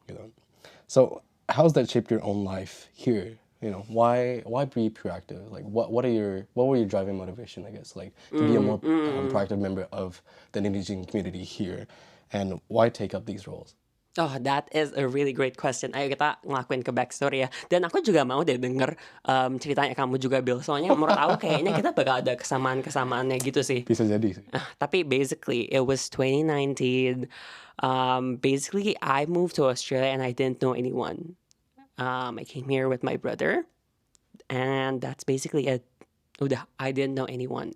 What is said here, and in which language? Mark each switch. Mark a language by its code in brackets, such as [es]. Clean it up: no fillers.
[en] You know, so how's that shaped your own life here? You know, why be proactive? Like, what were your driving motivation? I guess like to be a more proactive member of the Indonesian community here, and why take up these roles? Oh, that is a really great question. [id] Ayo kita ngelakuin ke [en] backstory [id] ya. Dan aku juga mau deh denger ceritanya kamu juga, Bill. Soalnya menurut aku kayaknya kita bakal ada kesamaan-kesamaannya gitu sih. Bisa jadi sih. [en] Tapi basically, it was 2019. Basically, I moved to Australia and I didn't know anyone. I came here with my brother. And that's basically it. Udah, I didn't know anyone.